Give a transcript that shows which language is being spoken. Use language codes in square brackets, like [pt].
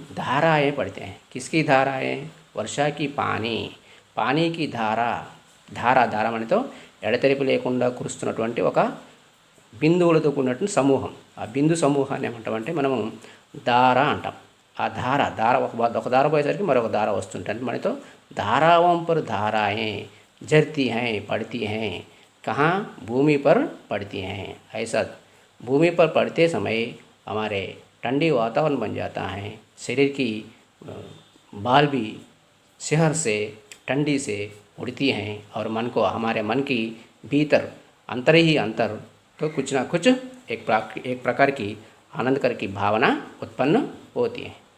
[hi] धाराएं पड़ते हैं. किसकी धाराएं? वर्षा की पानी की धारा माने तो [te] ఎడతెరిపి లేకుండా కురుస్తున్నటువంటి ఒక బిందువులతో కూడినటువంటి సమూహం. ఆ బిందు సమూహాన్ని ఏమంటామంటే మనము ధార అంటాం. ఆ ధార ఒక ధార పోయేసరికి మరొక ధార వస్తుంటుంది. మనతో [hi] धाराओं पर धाराएं झरती हैं पड़ती हैं. कहाँ? भूमि पर पड़ती हैं. ऐसा भूमि पर पड़ते समय हमारे ठंडी वातावरण बन जाता है. शरीर की बाल भी शहर से ठंडी से उड़ती हैं और मन को, हमारे मन की भीतर अंतर ही अंतर तो कुछ ना कुछ एक प्रकार की आनंदकर की भावना उत्पन्न होती है.